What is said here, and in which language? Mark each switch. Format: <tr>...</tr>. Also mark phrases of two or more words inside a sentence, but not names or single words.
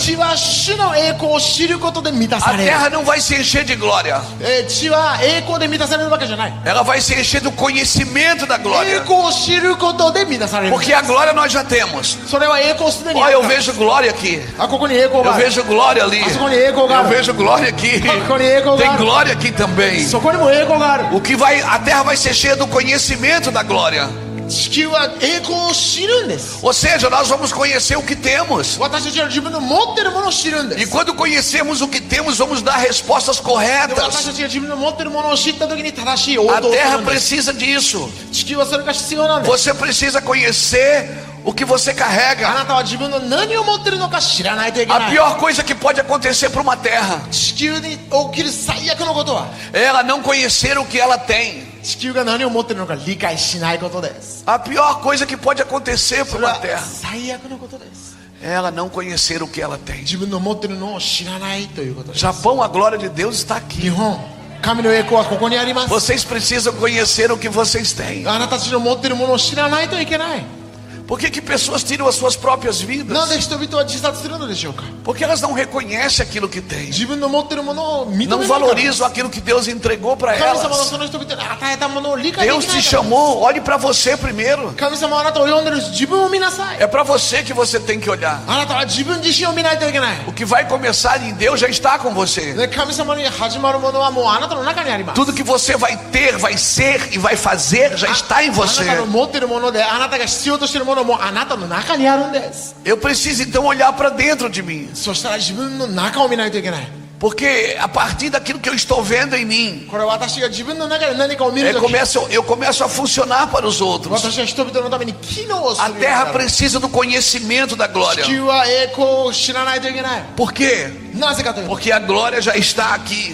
<ja>地は主の栄光を知ることで満たさ</ja> <pt>A</pt> <ja>れる</ja> <pt>terra não vai se encher de glória.</pt> <ja>地は栄光で満たされるわけじゃない</ja> <pt>Ela vai se encher do conhecimento da</pt> <ja>栄</ja> <pt>glória.</pt> <ja>光を知ることで満たされる</ja> <pt>Porque a glória nós já temos.</pt> <ja>それは栄光すでに</ja> <pt>Olha,</pt> <ja>あ</ja> <pt>eu</pt> <ja>る</ja> <pt>vejo glória aqui.</pt> <ja>あここに栄光</ja> <pt>Eu</pt> <ja>がある</ja> <pt>vejo glória ali.</pt> <ja>あそこに栄光があ</ja> <pt>Eu</pt> <ja>る</ja> <pt>vejo glória aqui.</pt> <ja>ここに栄光が</ja> <pt>Tem</pt> <ja>ある</ja> <pt>glória aqui também.</pt> <ja>そこにも栄光がある</ja> <pt>O que vai, a terra vai ser cheia do conhecimento da glória.</pt> <ja>地球は栄光を知るんです</ja> <pt>Ou seja, nós vamos conhecer o que temos.</pt> <ja>私たちは自分の持ってるものを知るんで</ja> <pt>E</pt> <ja>す</ja> <pt>quando conhecemos o que temos, vamos dar respostas</pt> <ja>で私た</ja> <pt>corretas.</pt> <ja>ちが自分の持ってるものを知った時に正しい応</ja> <pt>A</pt> <ja>答をす</ja> <pt>terra</pt> <ja>るんです</ja> <pt>precisa disso.</pt> <ja>地球はそれが必要なんです</ja> <pt>Você precisa conhecer o que você</pt> <ja>あ</ja> <pt>carrega.</pt> <ja>なたは自分の何を持ってるのか知らないといけ</ja> <pt>A</pt> <ja>ない</ja> <pt>pior coisa que pode acontecer para uma terra</pt> <ja>地球に起きる最悪のことは</ja> <pt>é ela não conhecer o que ela tem.</pt> <ja>地球が何を持ってるのか理解しないことです</ja> <pt>A pior coisa que pode acontecer</pt> <ja>そ</ja> <pt>para</pt> <ja>れ</ja> <pt>uma</pt> <ja>は</ja> <pt>terra</pt> <ja>最悪のことです</ja> <pt>é ela não conhecer o que ela tem.</pt> <ja>自分の持ってるのを知らないということです</ja> <pt>Japão, a glória de Deus está</pt> <ja>日</ja> <pt>aqui.</pt> <ja>本神の栄光はここにあります</ja> <pt>Vocês precisam conhecer o que vocês têm.</pt> <ja>あなたたちの持ってるものを知らないといけない</ja> <pt>Por que pessoas tiram as suas próprias</pt> <ja>なん</ja> <pt>vidas?</pt> <ja>で人々は自殺するのでしょうか</ja> <pt>Porque elas não reconhecem aquilo que têm.</pt> <ja>自分の持ってるものを認めな</ja> <pt>Não</pt> <ja>いから</ja> <pt>valorizam aquilo que Deus entregou para</pt> <ja>神様の</ja> <pt>elas.</pt> <ja>その人々に与えたものを理解でき</ja> <pt>Deus</pt> <ja>ない</ja> <pt>te</pt> <ja>から</ja> <pt>chamou, olhe para você primeiro.</pt> <ja>神様はあなたを呼んでる自分を見なさい</ja> <pt>É para você que você tem que olhar.</pt> <ja>あなたは自分自身を見ないといけない</ja> <pt>O que vai começar em Deus já está com você.</pt> <ja>で神様に始まるものはもうあなたの中にあります</ja> <pt>Tudo que você vai ter, vai ser e vai fazer já está em</pt> <ja>あな</ja> <pt>você.</pt> <ja>たの持ってるものであなたが必要としているものもあなたの中にあるんです</ja> <pt>Eu preciso então olhar para dentro de mim.</pt> <ja>そしたら自分の中を見ないといけない</ja> <pt>Porque a partir daquilo que eu estou vendo em mim,</pt> <ja>これは私が自分の中で何かを見るとき</ja> <pt>eu começo a funcionar para os outros.</pt> <ja>私は人々のために機能をす</ja> <pt>A</pt> <ja>るように</ja> <pt>terra</pt> <ja>なる</ja> <pt>precisa do conhecimento da</pt> <ja>地</ja> <pt>glória.</pt> <ja>球は栄光を知らないといけない</ja> <pt>Por quê?</pt> <ja>なぜかというと</ja> <pt>Porque a glória já está aqui.</pt>